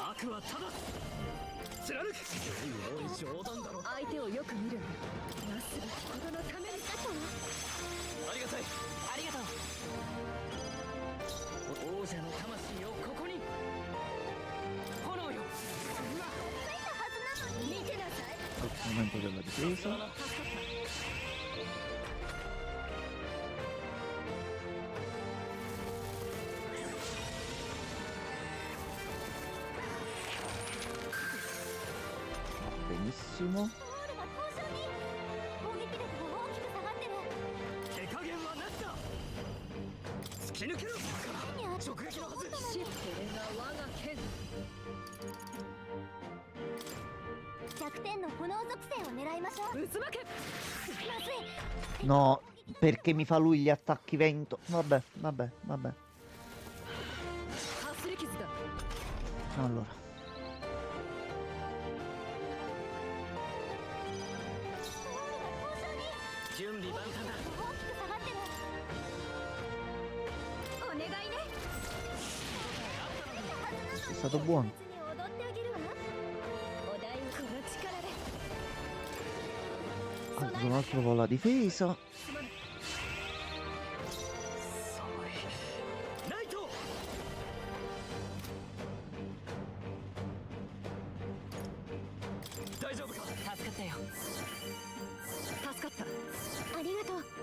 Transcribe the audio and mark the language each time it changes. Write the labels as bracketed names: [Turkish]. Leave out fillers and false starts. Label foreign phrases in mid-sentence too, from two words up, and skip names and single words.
[Japanese] 悪はただ貫くおい冗談だろ相手をよく見るんだなすべきことのためにありがたいありがとう王者の魂をここに炎よ見てなさい [Italian] Aumento della difesa. Benissimo. [Japanese] ソウルが凍傷に攻撃力が大きく下がってる手加減はなしだ突き抜けろ手にあ直撃のはずしこれが我が剣弱点の炎属性を狙いましょう渦巻けまずい [Italian] No, perché mi fa lui gli attacchi vento. Vabbè, vabbè, vabbè. [Japanese] かすり傷だ [Italian] Allora. [Japanese] 準備万端だ大きく下がってるお願いね [Italian] È stato buono. [Japanese] 別に踊ってあげるわお題この力で [Italian] Alzo un altro po' la difesa. [Japanese] ナイト大丈夫か助かったよ助かったありがとう